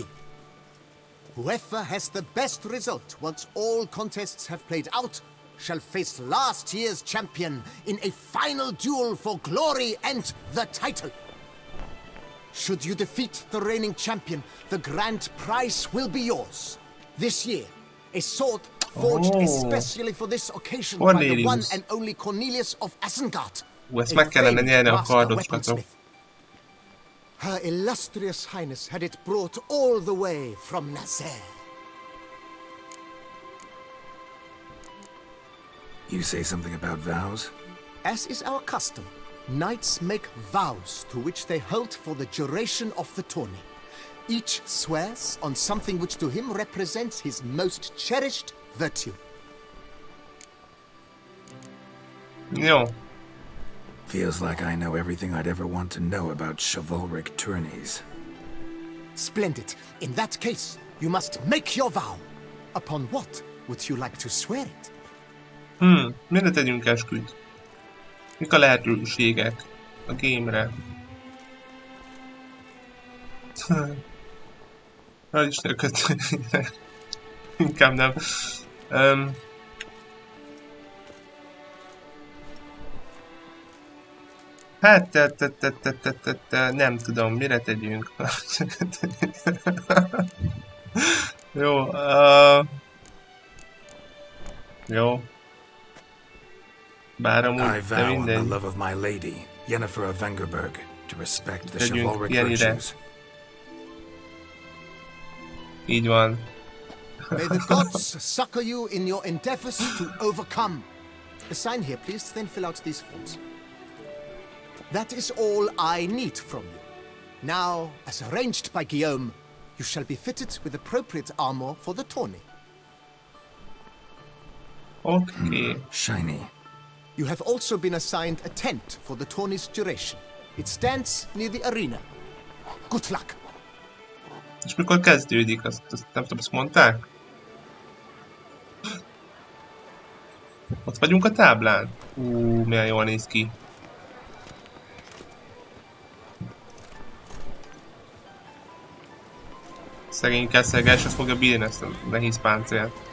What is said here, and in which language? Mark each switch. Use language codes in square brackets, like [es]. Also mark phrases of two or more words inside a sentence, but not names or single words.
[en] Whoever has the best result once all contests have played out shall face last year's champion in a final duel for glory and the title. Should you defeat the reigning champion, the grand prize will be yours. This year, a sword forged especially for this occasion by the one and only Cornelius of Isengard. [hu] Ezt meg kellene nyerni a kardot. [en] Her illustrious highness had it brought all the way from Nazaire. You say something about vows? As is our custom, knights make vows to which they hold for the duration of the tourney. Each swears on something which to him represents his most cherished virtue. [hu] Jó. [en] Feels like I know everything I'd ever want to know about chivalric tourneys. Splendid. In that case, you must make your vow. Upon what would you like to swear it? [hu] Mire tegyünk esküt? Mik a lehetőségek a game-re? Isten kötőjére. Inkább nem. Hát, nem tudom, mire tegyünk. Jó, jó. Bár amúgy, de mindegy. [en] I vow on the love of my lady, Yennefer of Vengerberg, to respect the chivalric virtues. [hu] Így van. [en] May the gods succor you in your endeavors to overcome. Sign here, please, then fill out these forms. That is all I need from you. Now, as arranged by Guillaume, you shall be fitted with appropriate armor for the tourney. Okay. Shiny. You have also been assigned a tent for the tourney's duration. It stands near the arena. Good luck. [hu] És mikor kezdődik? Azt nem tudom, azt mondták? Ott vagyunk a táblán? Milyen jól néz ki. Szegény keszelgás, azt fogja bírni ezt a nehéz páncélt.